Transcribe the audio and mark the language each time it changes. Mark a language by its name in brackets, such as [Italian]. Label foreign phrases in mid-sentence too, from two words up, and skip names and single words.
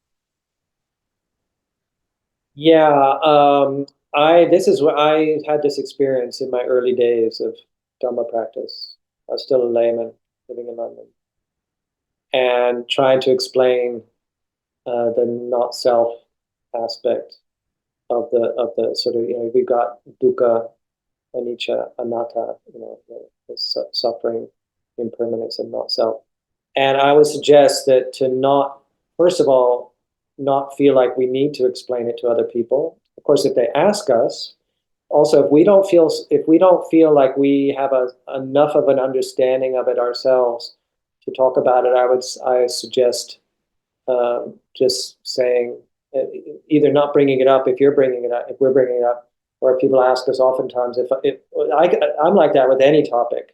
[English] Yeah, this is where I had this experience in my early days of Dhamma practice. I was still a layman living in London and trying to explain the not self aspect of the sort of, we've got [Pali] dukkha, anicca, anatta, [English] the suffering, impermanence, and not self. And I would suggest that to not, first of all, not feel like we need to explain it to other people. Of course, if they ask us, also if we don't feel like we have enough of an understanding of it ourselves to talk about it, I suggest just saying, either not bringing it up if we're bringing it up, or if people ask us oftentimes, I'm like that with any topic.